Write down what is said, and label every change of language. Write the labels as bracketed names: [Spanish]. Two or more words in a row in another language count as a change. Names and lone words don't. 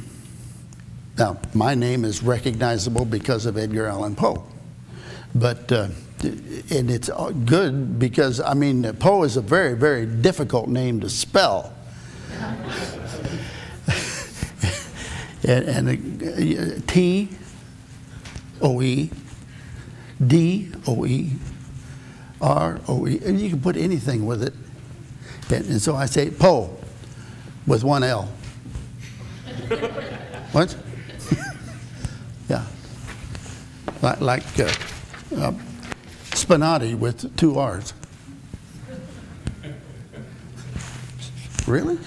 [English] Now, my name is recognizable because of Edgar Allan Poe. But, and it's good because, I mean, Poe is a very, very difficult name to spell. and T-O-E, D-O-E, R-O-E, and you can put anything with it. And so I say Poe with one L. What? Yeah. Like Spinati with 2 R's. Really?